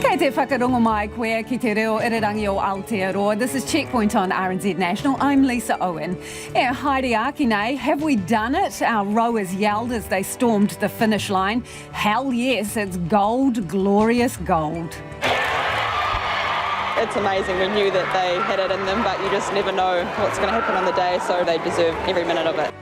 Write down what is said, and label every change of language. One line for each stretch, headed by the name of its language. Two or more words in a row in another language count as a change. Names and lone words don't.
Māori: whakarongo mai koe ki te reo irirangi o Aotearoa.
English: This is Checkpoint on RNZ National. I'm Lisa Owen.
Māori: Haere aki nei,
English: have we done it? Our rowers yelled as they stormed the finish line. Hell yes, it's gold, glorious gold. It's amazing. We knew that they had it in them, but you just never know what's going to happen on the day, so they deserve every minute of it.